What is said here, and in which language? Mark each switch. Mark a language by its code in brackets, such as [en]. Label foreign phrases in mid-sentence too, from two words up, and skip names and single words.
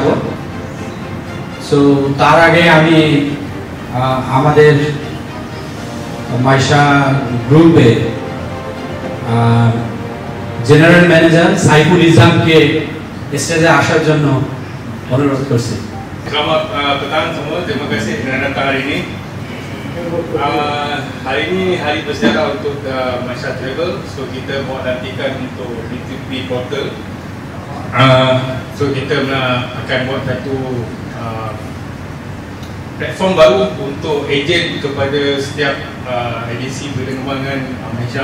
[bn] সো তার আগে আমি আমাদের মাইশা গ্রুপে জেনারেল ম্যানেজার সাইফুল ইসলামকে স্টেজে আসার জন্য অনুরোধ করছি। [ms] Selamat petang semua, terima kasih kerana datang hari ini. Hari ini hari bersejarah untuk Malaysia Travel. So kita buat lantikan untuk B2B portal. So kita akan buat satu platform baru untuk ejen kepada setiap agensi penerbangan Malaysia.